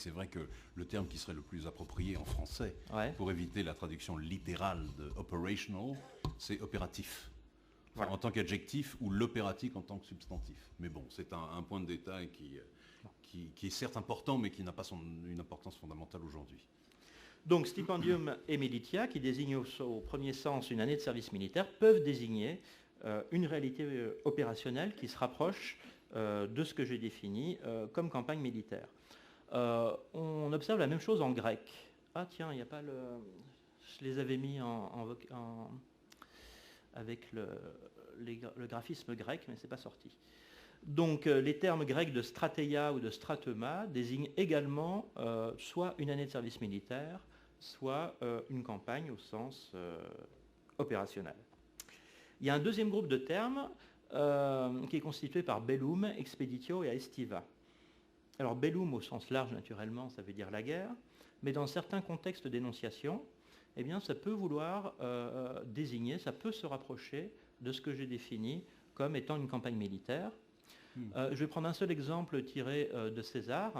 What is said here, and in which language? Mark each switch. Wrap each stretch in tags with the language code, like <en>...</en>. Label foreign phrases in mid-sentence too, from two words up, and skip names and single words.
<fr>C'est vrai que le terme qui serait le plus approprié en français, pour éviter la traduction littérale de operational, c'est opératif. Enfin, voilà. En tant qu'adjectif ou l'opératique en tant que substantif. Mais bon, c'est un point de détail qui est certes important, mais qui n'a pas une importance fondamentale aujourd'hui. Donc,</fr> <la>stipendium et militia,</la> <fr>qui désignent au premier sens une année de service militaire, peuvent désigner une réalité opérationnelle qui se rapproche de ce que j'ai défini comme campagne militaire. On observe la même chose en grec. Ah tiens, il n'y a pas le... Je les avais mis avec le graphisme grec, mais ce n'est pas sorti. Donc les termes grecs de strateia ou de stratema désignent également soit une année de service militaire, soit une campagne au sens opérationnel. Il y a un deuxième groupe de termes qui est constitué par</fr> <la>bellum, expeditio et aestiva.</la> <fr>Alors bellum au sens large naturellement, ça veut dire la guerre, mais dans certains contextes d'énonciation, eh bien ça peut vouloir désigner, ça peut se rapprocher de ce que j'ai défini comme étant une campagne militaire. Je vais prendre un seul exemple tiré de César.</fr>